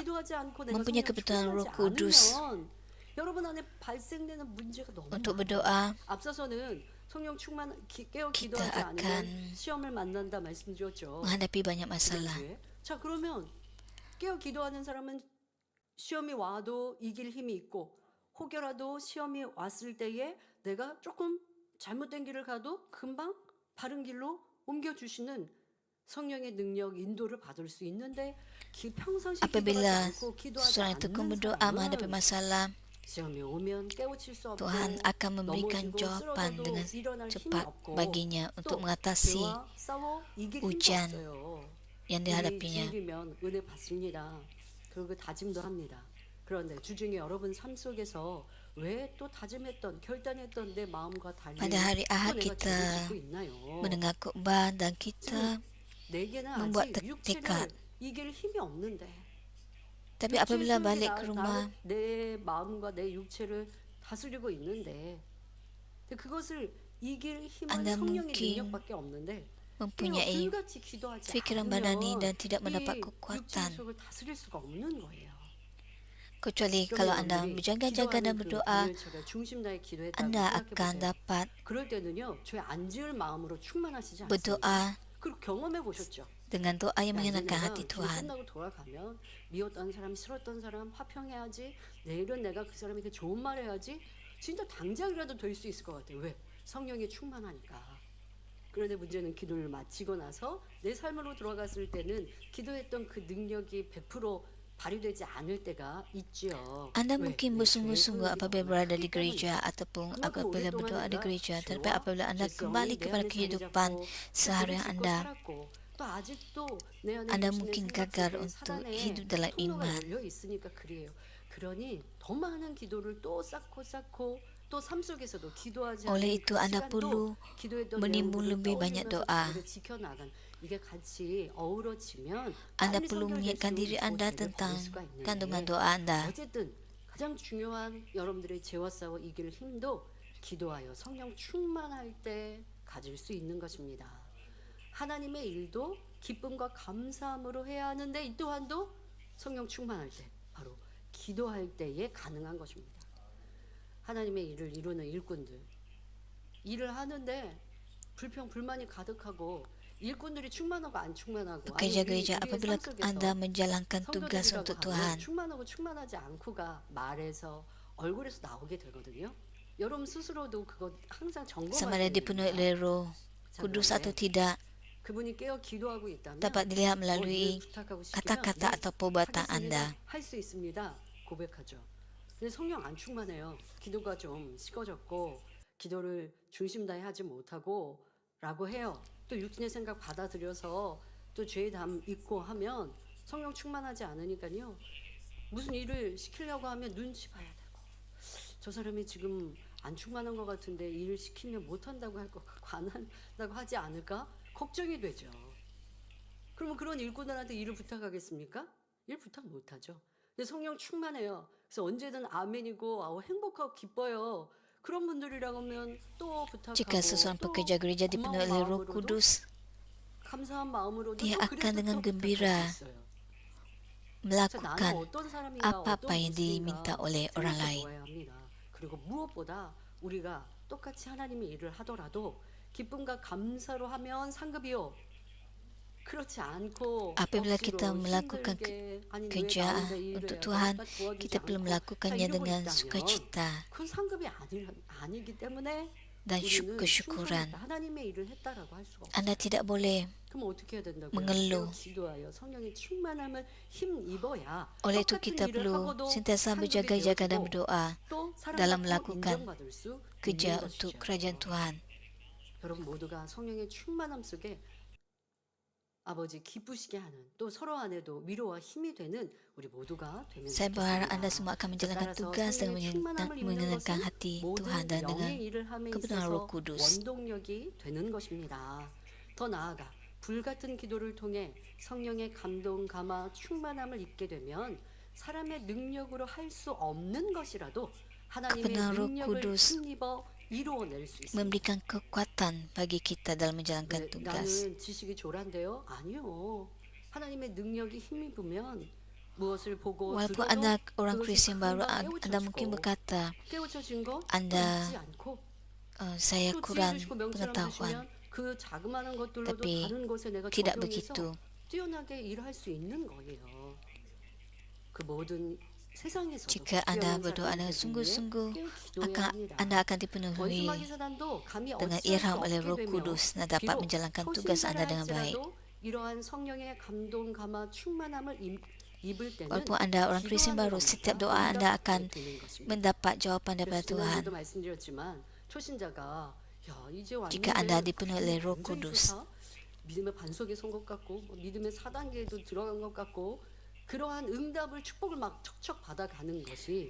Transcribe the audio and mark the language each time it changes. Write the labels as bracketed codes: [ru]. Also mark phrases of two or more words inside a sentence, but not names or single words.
[ko] 기도하지 않고 내가 [ms] mempunyai [ko] 성령 [ms] kebetulan Roh [ko] 충만하지 [ms] Kudus [ko] 않으면 여러분 안에 발생되는 문제가 너무 [ms] untuk [ko] 많아요. [ms] berdoa, [ko] 앞서서는 성령 충만 깨어 [ms] kita [ko] 기도하지 않으면 [ms] akan [ko] 시험을 만난다 말씀드렸죠. [ms] menghadapi banyak masalah. [ko] 지난주에. 자 그러면 깨어 기도하는 사람은 시험이 와도 이길 힘이 있고 혹여라도 시험이 왔을 때에 내가 조금 잘못된 길을 가도 금방 바른 길로 옮겨주시는 성령의 능력 인도를 받을 수 있는데 평상시 기도하지 [ms] Apabila [ko] 않고 기도하지 [ms] seorang itu [ko] 않는 [ms] berdoa menghadapi [ko] 사람은 [ms] masalah, [ko] 시험이 오면 깨우칠 수 없고 [ms] Tuhan akan memberikan [ko] 넘어지고 [ms] jawaban [ko] 쓰러져도 [ms] dengan [ko] 일어날 힘이 [ms] cepat [ko] 없고 [ms] baginya untuk [ko] 또 [ms] mengatasi [ko] 죄와 싸워 이길 힘도 [ms] ujian [ko] 없어요. [ms] yang [ko] 우리 [ms] dihadapinya. [ko] 주일이면 은혜 받습니다. 그리고 다짐도 합니다. 그런데 주중에 여러분 삶 속에서 왜 또 다짐했던 결단했던 내 마음과 달리 [ms] Pada hari [ko] 또 [ms] Ahad [ko] 내가 [ms] kita [ko] 죄를 짓고 있나요? [ms] mendengar khutbah dan kita [ko] 내게는 [ms] membuat [ko] 아직 [ms] tekad. [ko] 육체를 이길 힘이 없는데 [ms] Tapi apabila balik ke rumah, [ko] 내 마음과 내 육체를 다스리고 있는데 근데 그것을 이길 힘은 [ms] Anda [ko] 성령의 [ms] mungkin [ko] 능력밖에 없는데 [ms] mempunyai [ko] 불같이 기도하지 [ms] fikiran [ko] 않으면 [ms] badani dan tidak mendapat [ko] 이 육체의 [ms] kekuatan. [ko] 속을 다스릴 수가 없는 거예요. [ms] Kecuali kalau [ko] 그러면 [ms] Anda [ko] 여러분들이 [ms] berjaga-jaga dan [ko] 기도하는 그 [ms] berdoa, [ko] 오늘 제가 중심 다해 기도했다고 [ms] Anda [ko] 생각해 [ms] akan [ko] 보세요. [ms] dapat [ko] 그럴 때는요, 죄 안 지을 마음으로 충만하시지 않습니다. [ms] berdoa [ko] 그리고 경험해 보셨죠? [ms] dengan doa yang [ko] 야, 이제 [ms] menyenangkan [ko] 내가 [ms] hati [ko] 기도 [ms] Tuhan. [ko] 끝나고 돌아가면 미웠던 사람, 싫었던 사람 화평해야지. 내일은 내가 그 사람에게 좋은 말 해야지. 진짜 당장이라도 될 수 있을 것 같아요. 왜? 성령이 충만하니까. 그런데 문제는 기도를 마치고 나서 내 삶으로 돌아갔을 때는 기도했던 그 능력이 100% 발휘되지 않을 때가 있지요. [ms] Anda [ko] 왜? [ms] mungkin [ko] 내 죄의 [ms] bersungguh-sungguh [ko] 소욕이 [ms] apabila [ko] 너무 [ms] berada [ko] 크기 [ms] di gereja [ko] 때문이죠. [ms] ataupun [ko] 그만큼 [ms] apabila [ko] 오랫동안 [ms] berdoa di [ko] 내가 [ms] gereja. Tetapi [ko] 죄와 [ms] apabila Anda [ko] 죄성이 [ms] kembali [ko] 내 [ms] kepada [ko] 안에 [ms] kehidupan [ko] 자리 잡고 [ms] seharian [ko] 죄를 짓고 [ms] Anda, [ko] 살았고 또 아직도 내 안에 [ms] Anda [ko] 육신의 [ms] mungkin [ko] 생각 [ms] gagal [ko] 속에 [ms] untuk [ko] 사단의 [ms] hidup dalam [ko] 통로가 [ms] iman. [ko] 열려 있으니까 그래요. 그러니 더 많은 기도를 또 쌓고 또 삶 속에서도 기도하지 [ms] Oleh [ko] 않은 [ms] itu [ko] 그 [ms] Anda [ko] 시간도 [ms] perlu [ko] 기도했던 [ms] menimbun [ko] 내용들을 [ms] lebih banyak [ko] 떠올리면서 [ms] doa. [ko] 기도를 지켜나간 이게 같이 어우러지면 [ms] Anda [ko] 빨리 [ms] perlu mengingatkan [ko] 선결될수록 [ms] diri [ko] 더 [ms] Anda [ko] 죄를 [ms] tentang [ko] 버릴 수가 있는데 [ms] kandungan doa Anda. [ko] 어쨌든 가장 중요한 여러분들의 죄와 싸워 이길 힘도 기도하여 성령 충만할 때 가질 수 있는 것입니다. 하나님의 일도 기쁨과 감사함으로 해야 하는데 이 또한도 성령 충만할 때 바로 기도할 때에 가능한 것입니다. 하나님의 일을 이루는 일꾼들 일을 하는데 불평 불만이 가득하고 일꾼들이 충만하고 안 충만하고 [ms] Pekerja gereja, apabila Anda menjalankan tugas [ko] 성도들이라고 [ms] untuk [ko] 하면 [ms] Tuhan, [ko] 충만하고 충만하지 않고가 말에서 얼굴에서 나오게 되거든요. 여러분 스스로도 그거 항상 [ms] sama ada [ko] 점검하셔야 [ms] dipenuhi [ko] 됩니다. [ms] oleh Roh [ko] 자, [ms] Kudus [ko] 그런데 [ms] atau tidak, [ko] 그분이 깨어 기도하고 있다면 [ms] dapat dilihat [ko] 뭐 [ms] melalui [ko] 늘 부탁하고 싶으면 [ms] kata-kata atau perbuatan Anda. [ko] 할 수 있습니다. 고백하죠. 근데 성령 안 충만해요. 기도가 좀 식어졌고 기도를 중심 다해 하지 못하고 라고 해요. 또 육신의 생각 받아들여서 또 죄의 담 잊고 하면 성령 충만하지 않으니까요. 무슨 일을 시키려고 하면 눈치 봐야 되고 저 사람이 지금 안 충만한 것 같은데 일을 시키면 못한다고 할 거 관한다고 하지 않을까? 걱정이 되죠. 그러면 그런 일꾼들한테 일을 부탁하겠습니까? 일 부탁 못하죠. 근데 성령 충만해요. 그래서 언제든 아멘이고 행복하고 기뻐요. 그런 분들이라고 하면 또 부탁하고 [ms] Jika seseorang [ko] 또 [ms] pekerja gereja dipenuhi oleh Roh [ko] 마음으로도 [ms] Kudus, [ko] 감사한 마음으로도 [ms] dia [ko] 또 [ms] akan [ko] 그래서 [ms] dengan [ko] 또 [ms] gembira [ko] 부탁할 수 있어요. 자, 나는 [ms] melakukan [ko] 어떤 사람인가 [ms] apa-apa yang diminta oleh orang [ko] 생각해 [ms] lain. [ko] 보아야 합니다. 그리고 무엇보다 우리가 똑같이 하나님의 일을 하더라도 기쁨과 감사로 하면 상급이요. 그렇지 않고 [ms] Apabila [ko] 억지로 [ms] kita melakukan [ko] 힘들게 아니 왜 [ms] kerja [ko] 나 혼자 일을 [ms] untuk [ko] 해야 [ms] Tuhan, [ko] 돼? 도와주지 [ms] kita perlu [ko] 않고 [ms] melakukannya [ko] 자, 이러고 [ms] dengan [ko] 있다면 [ms] sukacita [ko] 그건 상급이 아니기 때문에 [ms] dan [ko] 우리는 [ms] kesyukuran. [ko] 충성했다. 하나님의 일을 했다라고 할 수가 없어요. [ms] Anda tidak boleh [ko] 그럼 어떻게 해야 된다고요? [ms] mengeluh. [ko] 기도하여 성령의 충만함을 힘입어야 [ms] Oleh itu [ko] 똑같은 [ms] kita [ko] 일을 [ms] perlu [ko] 하고도 [ms] sentiasa [ko] 상급이 [ms] berjaga-jaga dan [ko] 되어지고 [ms] berdoa [ko] 또 [ms] dalam [ko] 사랑받고 [ms] melakukan [ko] 인정받을 수 [ms] kerja [ko] 있는 [ms] untuk [ko] 것이죠. [ms] kerajaan Tuhan. [ko] 여러분 모두가 성령의 충만함 속에 아버지 기쁘시게 하는 또 서로 안에도 위로와 힘이 되는 우리 모두가 되면 [ms] Saya berharap Anda [ko] 좋겠습니다. [ms] semua akan menjalankan [ko] 따라서 [ms] tugas dan [ko] 성령의 충만함을 입는 [ms] menyenangkan [ko] 것은 [ms] hati [ko] 모든 [ms] Tuhan dan dengan [ko] 영의 일을 함에 [ms] kebenaran [ko] 있어서 [ms] Roh Kudus. [ko] 원동력이 되는 것입니다. 더 나아가 불같은 기도를 통해 성령의 감동, 감화, 충만함을 입게 되면 사람의 능력으로 할 수 없는 것이라도 하나님의 [ms] Kebenaran Roh [ko] 능력을 [ms] Kudus [ko] 힘입어 이루어낼 수 있습니다. [ms] memberikan kekuatan bagi kita dalam menjalankan [ko] 네, [ms] tugas. [ko] 나는 지식이 졸한데요? 아니요. 하나님의 능력이 힘입으면 무엇을 보고 [ms] Walaupun [ko] 들어도 [ms] Anda orang [ko] 그것이 [ms] Kristen baru, [ko] 금방 [ms] Anda mungkin [ko] 깨우쳐지고 [ms] berkata, [ko] 깨우쳐진 거 [ms] Anda [ko] 잊지 않고 [ms] saya [ko] 또 [ms] kurang [ko] 지혜 주시고 명철함 [ms] pengetahuan. [ko] 주시면 그 자그마한 것들로도 [ms] Tapi [ko] 다른 것에 내가 [ms] tidak [ko] 적용해서 [ms] begitu. [ko] 뛰어나게 일할 수 있는 거예요. 그 모든 세상에서도 [ms] Jika Anda [ko] 뛰어난 [ms] berdoa dengan [ko] 사람들을 위해 [ms] sungguh-sungguh, [ko] 꽤 기도해야 합니다. [ms] Anda akan dipenuhi [ko] 원수마귀 사단도 감히 [ms] dengan [ko] 어찌할 수 [ms] ilham oleh [ko] 없게 [ms] Roh [ko] 되며 [ms] Kudus dan dapat [ko] 비록 [ms] menjalankan tugas Anda dengan baik. [ko] 초신자라 할지라도 이러한 성령의 감동, 감화, 충만함을 입을 때는 [ms] Walaupun Anda orang Kristen baru, setiap doa Anda akan mendapat jawapan daripada Tuhan. [ko] 지난주도 말씀드렸지만 초신자가 야 이제 왔는데 [ms] Jika Anda dipenuhi oleh Roh [ko] 굉장히 [ms] Kudus, [ko] 좋다. 믿음의 반석에 선 것 같고 믿음의 4단계에도 들어간 것 같고 그러한 응답을 축복을 막 척척 받아가는 것이